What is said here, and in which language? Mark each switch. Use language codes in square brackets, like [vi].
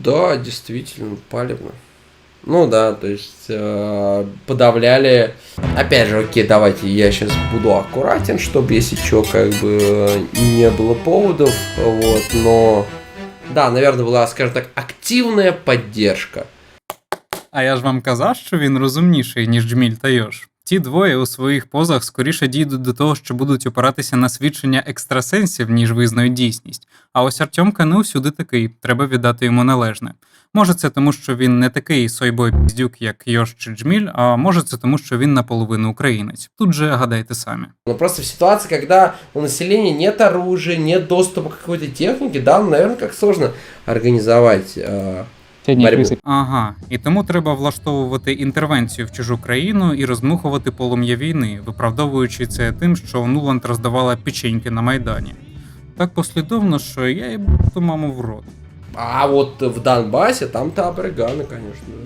[ru] Да, действительно, палевно. То есть подавляли. Опять же, окей, давайте я сейчас буду аккуратен, чтобы если что, как бы не было поводов, но да, наверное, была, скажем так, активная поддержка. [uk] А я ж вам казав, що він розумніший, ніж Джміль та Йош. Ті двоє у своїх позах скоріше дійдуть до того, що будуть опиратися на свідчення екстрасенсів, ніж визнають дійсність. А ось Артемка не усюди такий, треба віддати йому належне. Може це тому, що він не такий сойбой-піздюк, як Йош чи Джміль, а може це тому, що він наполовину українець. Тут же гадайте самі. [ru] Но просто в ситуации, когда у населения нет оружия, нет доступа к какой-то технике, да, наверное, как сложно организовать борьбу. [uk] Ага, і тому треба влаштовувати інтервенцію в чужу країну і роздмухувати полум'я війни, виправдовуючи це тим, що Нуланд роздавала печеньки на Майдані. Так послідовно, що я їбу ту маму в рот. [ru] А вот в Донбасі там-то абригани, конечно.